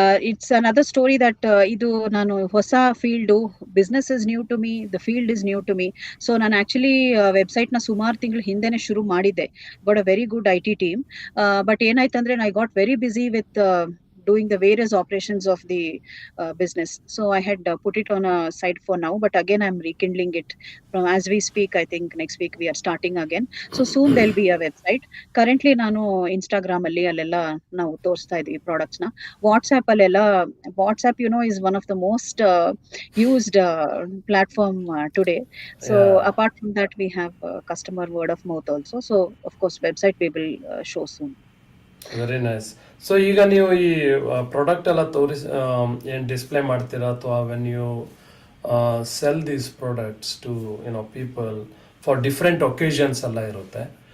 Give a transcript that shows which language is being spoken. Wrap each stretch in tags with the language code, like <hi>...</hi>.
<en>it's another story that</en> <kn>ಇದು ನಾನು ಹೊಸ field,</kn> <en>Business is new to me, the field is new to me.</en> <kn>So ನಾನು actually ವೆಬ್ಸೈಟ್ನ ಸುಮಾರು ತಿಂಗಳು ಹಿಂದೆನೆ ಶುರು ಮಾಡಿದ್ದೆ.</kn> <en>Got a very good IT team. But ಏನಾಯ್ತಂದ್ರೆ I got very busy with doing the various operations of the business. So I had put it on a side for now, but again I'm rekindling it from as we speak. I think next week we are starting again. So soon there'll be a website.</en> <kn>Currently ನಾನು Instagram ಅಲ್ಲಿ ಅಲ್ಲೆಲ್ಲ ನಾವು ತೋರಿಸ್ತಾ ಇದೀವಿ products ನ.</kn> <en>WhatsApp ಅಲ್ಲೆಲ್ಲ, WhatsApp is one of the most used platform today. So apart from that we have customer word of mouth also. So of course website we will show soon. Very nice.</en> <kn>So ಈಗ ನೀವು ಈ product ಎಲ್ಲ ಏನು display ಮಾಡ್ತೀರಾ ಅಥವಾ</kn> <en>when you sell these products to people for different occasions</en> <kn>ಎಲ್ಲ ಇರುತ್ತೆ.</kn>